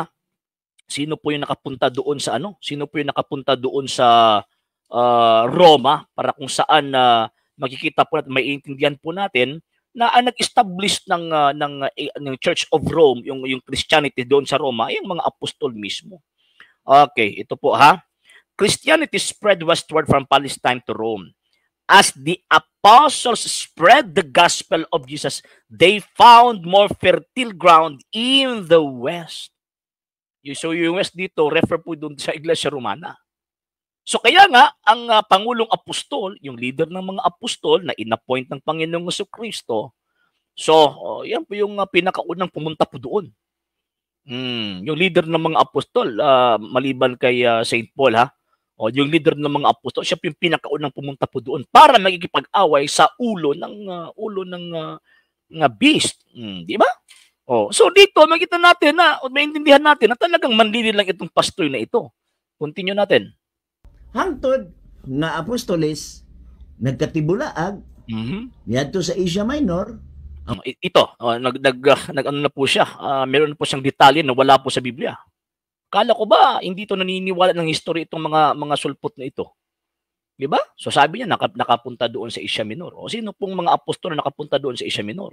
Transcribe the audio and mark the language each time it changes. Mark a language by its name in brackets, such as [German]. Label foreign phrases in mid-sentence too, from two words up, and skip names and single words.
[Filipino] Sino po yung nakapunta doon sa Sino po yung nakapunta doon sa Roma para kung saan makikita po natin, maiintindihan po natin na ang nag-establish ng Church of Rome, yung Christianity doon sa Roma, ay yung mga apostol mismo. Okay, ito po ha. [English] Christianity spread westward from Palestine to Rome. As the apostles spread the gospel of Jesus, they found more fertile ground in the west. [Filipino] So yung west dito, refer po doon sa Iglesia Romana. So kaya nga, ang Pangulong Apostol, yung leader ng mga apostol na inappoint ng Panginoong Jesucristo, so yan po yung pinakaunang pumunta po doon. Yung leader ng mga apostol, maliban kay St. Paul O, yung leader ng mga apostol, siya po yung pinakaunang pumunta po doon para magkikipag-away sa ulo ng beast. Di ba? O, so dito, makita natin na, o maintindihan natin na talagang manlilin lang itong pastor na ito. Continue natin. [Cebuano] Hangtod nga apostoles nagkatibulaag niadto sa Asia Minor. [Filipino] Ito, ano na po siya, meron po siyang detalye na wala po sa Biblia. Kala ko ba hindi to naniniwala ng history itong mga sulpot na ito? 'Di ba? So sabi niya nakapunta doon sa Asia Minor. O sino pong mga apostol na nakapunta doon sa Asia Minor?